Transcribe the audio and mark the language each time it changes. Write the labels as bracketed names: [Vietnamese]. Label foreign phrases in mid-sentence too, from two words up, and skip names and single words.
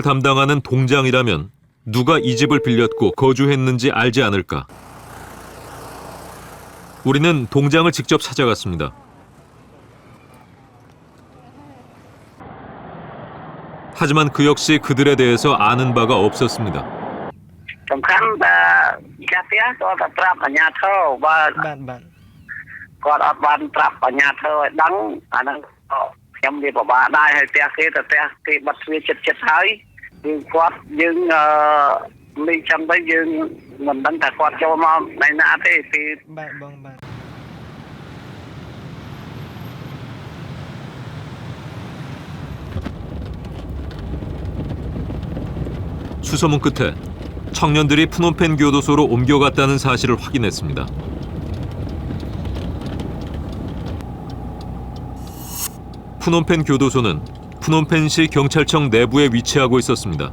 [Korean] 담당하는 동장이라면 누가 이 집을 빌렸고 거주했는지 알지 않을까. 우리는 동장을 직접 찾아갔습니다. 하지만 그 역시 그들에 대해서 아는 바가 없었습니다. [Khmer] សំខាន់តែចាស់ផ្ទះគាត់តែប្រាប់អាជ្ញាធរបើ Bạn. គាត់អត់បានប្រាប់អាជ្ញាធរឲ្យដឹងអាហ្នឹងខ្ញុំវាពិបាកដែរហើយផ្ទះគេទៅផ្ទះគេបាត់ទ្វារចិត្តហើយយើងគាត់យើងនេះចាំទៅយើងមិនដឹងថាគាត់ចូលមកនៅណាទេពី Bạn. [Korean] 수소문 끝에 청년들이 프놈펜 교도소로 옮겨갔다는 사실을 확인했습니다. 프놈펜 교도소는 프놈펜시 경찰청 내부에 위치하고 있었습니다.